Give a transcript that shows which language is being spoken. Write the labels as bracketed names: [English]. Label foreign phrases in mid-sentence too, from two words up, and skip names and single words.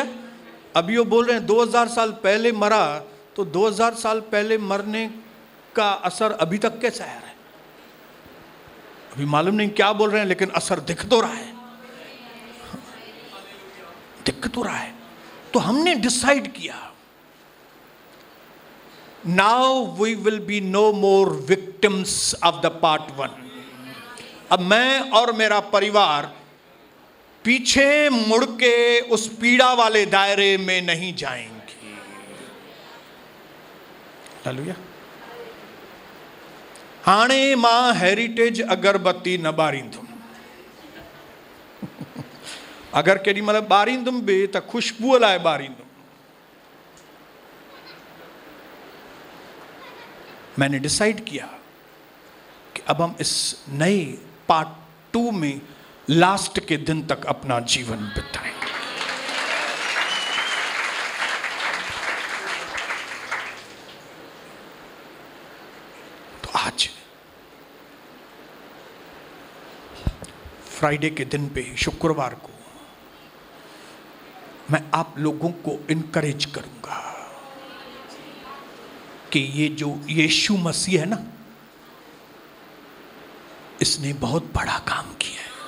[Hindi] अभी वो बोल रहे हैं 2000 साल पहले मरा, तो 2000 साल पहले मरने का असर अभी तक कैसा आ रहा है? अभी मालूम नहीं क्या बोल रहे हैं, लेकिन असर दिख तो रहा है, दिख तो रहा है। तो हमने डिसाइड किया, [English] Now we will be no more victims of the part 1. [Hindi] अब मैं और मेरा परिवार पीछे मुड़ के उस पीड़ा वाले दायरे में नहीं जाएंगे। हालेलुया। [Sindhi] हाणे मां हेरिटेज अगरबत्ती न बारींदुम। अगर केॾी महिल बारींदुम बि त खुशबूअ लाइ बारींदुम। [Hindi] मैंने डिसाइड किया कि अब हम इस नए पार्ट 2 में लास्ट के दिन तक अपना जीवन बिताएंगे। तो आज फ्राइडे के दिन पे, शुक्रवार को, मैं आप लोगों को इनकरेज करूंगा कि ये जो यीशु मसीह है ना, इसने बहुत बड़ा काम किया है।